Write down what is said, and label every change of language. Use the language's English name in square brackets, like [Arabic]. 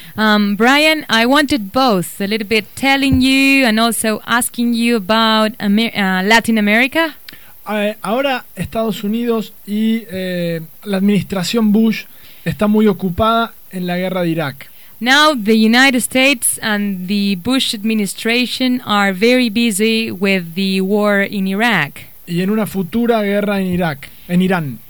[English] Brian, I wanted both a little bit telling you and also asking you about Latin America. [Spanish] Ahora Estados Unidos y la administración Bush está muy ocupada en la guerra de Irak. [English] Now the United States and the Bush administration are very busy with the war in Iraq. [Spanish] Y en una futura guerra en Irak, en Irán.